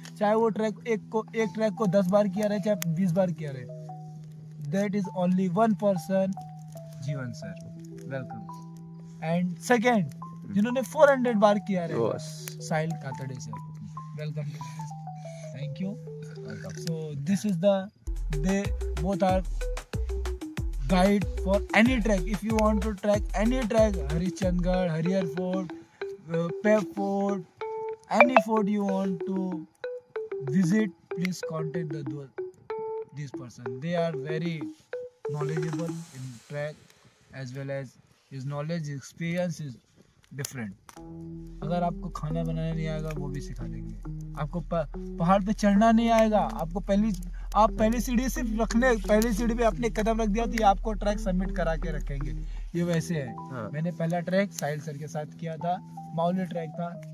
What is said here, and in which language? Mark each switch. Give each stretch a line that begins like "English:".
Hindi: चाहे वो एक ट्रैक को 10 बार किया रहे, चाहे 20 बार किया रहे.
English: That is only one person, Jeevan sir. Welcome. And second,
Hindi: जिन्होंने 400 बार किया रहे, साहिल कातड़े sir.
English: Welcome. Thank you. So this is they both are guide for any trek. If you want to trek any trek, Harishchandgarh, Harihar Fort, Pep Fort, any fort you want to visit, please contact this person. They are very knowledgeable in trek, as well as his knowledge, experience is different.
Hindi: अगर आपको खाना बनाना नहीं आएगा वो भी सिखा देंगे. आपको पहाड़ पे चढ़ना नहीं आएगा, आपको पहली सीढ़ी सिर्फ पहली सीढ़ी पे अपने कदम रख दिया तो ये आपको ट्रैक सबमिट करा के रखेंगे. ये वैसे है. मैंने पहला ट्रैक साहिल सर के साथ किया था, माउली ट्रैक था.